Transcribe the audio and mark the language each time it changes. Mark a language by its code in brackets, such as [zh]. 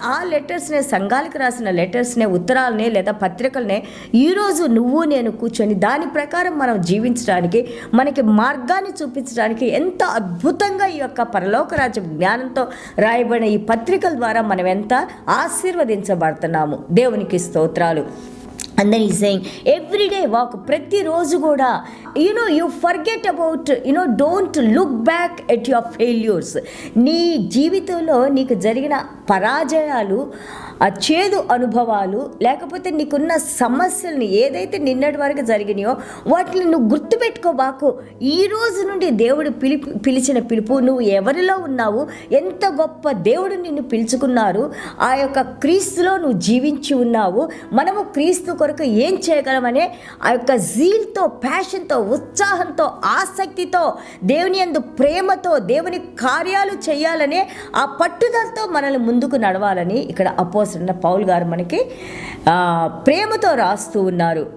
[te] ఆ లెటర్స్నే, సంఘాలకు రాసిన లెటర్స్నే, ఉత్తరాలనే లేదా పత్రికలనే ఈరోజు నువ్వు నేను కూర్చొని దాని ప్రకారం మనం జీవించడానికి, మనకి మార్గాన్ని చూపించడానికి ఎంత అద్భుతంగా ఈ యొక్క పరలోక రాజ్య జ్ఞానంతో రాయబడిన ఈ పత్రికల ద్వారా మనం ఎంత ఆశీర్వదించబడుతున్నాము. దేవునికి స్తోత్రాలు. [en] And then he's saying, every day walk, [te] ప్రతిరోజు కూడా [en] you forget about, don't look back at your failures. [te] నీ జీవితంలో నీకు జరిగిన పరాజయాలు ఆ చేదు అనుభవాలు, లేకపోతే నీకున్న సమస్యల్ని ఏదైతే నిన్నటి వరకు జరిగినాయో వాటిని నువ్వు గుర్తుపెట్టుకోబాకు. ఈ రోజు నుండి దేవుడు పిలిచిన పిలుపు, నువ్వు ఎవరిలో ఉన్నావు, ఎంత గొప్ప దేవుడు నిన్ను పిలుచుకున్నారు, ఆ యొక్క క్రీస్తులో నువ్వు జీవించి ఉన్నావు, మనము క్రీస్తు కొరకు ఏం చేయగలమనే ఆ యొక్క జీల్తో, ప్యాషన్తో, ఉత్సాహంతో, ఆసక్తితో, దేవుని యందు ప్రేమతో, దేవుని కార్యాలు చేయాలనే ఆ పట్టుదలతో మనల్ని ముందుకు నడవాలని ఇక్కడ అపోస్తలుడైన పౌలు గారు మనకి ప్రేమతో రాస్తూ ఉన్నారు.